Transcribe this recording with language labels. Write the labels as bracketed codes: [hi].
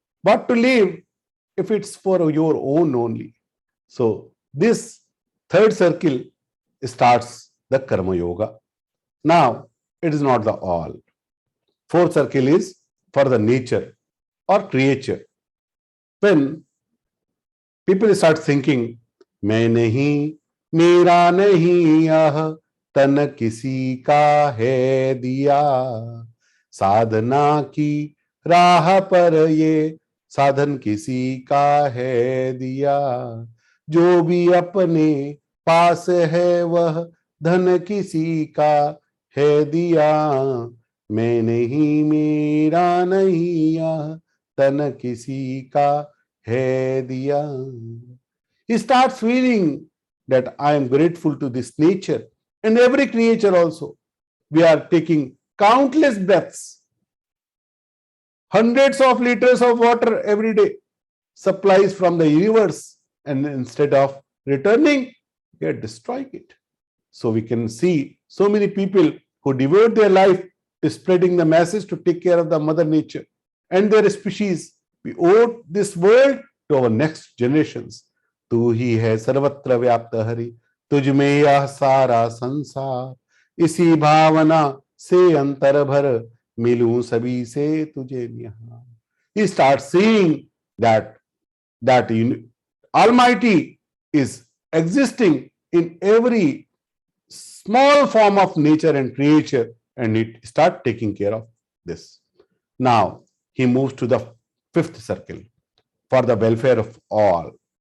[en] What to live if it's for your own only? So this third circle starts the Karma Yoga. Now, it is not the all. Fourth circle is for the nature or creature. When people start thinking, [hi] मैं नहीं, मेरा नहीं यह तन किसी का है दिया, साधना की राह पर ये साधन किसी का है दिया, जो भी अपने पास है वह धन किसी का है दिया, मैं नहीं, मेरा नहीं यह तन किसी का है दिया. [en] He starts feeling that I am grateful to this nature and every creature also. We are taking countless breaths, hundreds of liters of water every day, supplies from the universe, and instead of returning, we are destroying it. So we can see so many people who devote their life to spreading the message to take care of the mother nature and their species. We owe this world to our next generations. [hi] तू ही है सर्वत्र व्याप्त हरि, तुझ में यह सारा संसार, इसी भावना से अंतर भर, मिलूं सभी से तुझे निहार. [en] He starts seeing that Almighty is existing in every small form of nature and creature, and it start taking care of this. Now he moves to the fifth circle for the welfare of all.